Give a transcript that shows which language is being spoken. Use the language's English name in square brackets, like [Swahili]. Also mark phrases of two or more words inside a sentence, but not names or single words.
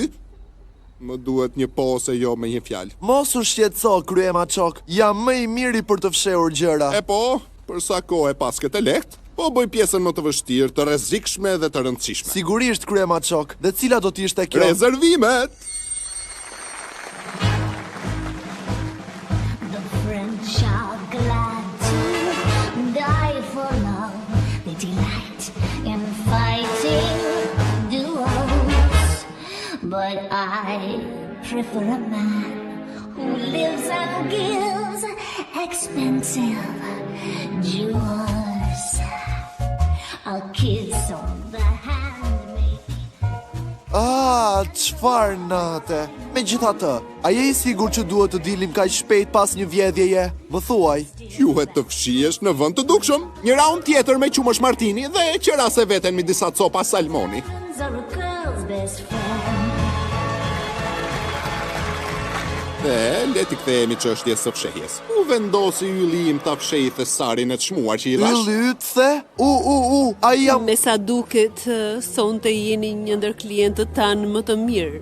[Albanian] Më duhet një po ose jo me një fjalë. Mos u shqetëso, krye maçok. Jam më i miri për të fshehur gjëra. E po, për sa kohë e pas këtë lehtë, po bëj pjesën më të vështirë, të rrezikshme dhe të rëndësishme. Sigurisht, krye maçok. Dhe cila do të ishte kjo? Rezervimet. [English] The French are glad to die for love. They delight in fighting duels. But I prefer a man who lives and gives expensive jewels. A kiss on the hand [Albanian] Çfarë nate? Megjithatë, a je I sigurt që duhet të dilim kaq shpejt pas një vjedhjeje? Më thuaj. Juhet të fshihesh në vend të dukshëm. Një raund tjetër me qumësh martini dhe qerase veten me disa copa salmoni. [English] are a girl's best friend. [Albanian] Dhe leti kthehemi çështjes së fshehjes. U vendosi ylli im ta fshehë thesarin e çmuar që I dhash. Ylli yt the? Ai jam. Me sa duket, sonte jeni një ndër klientët tanë më të mirë.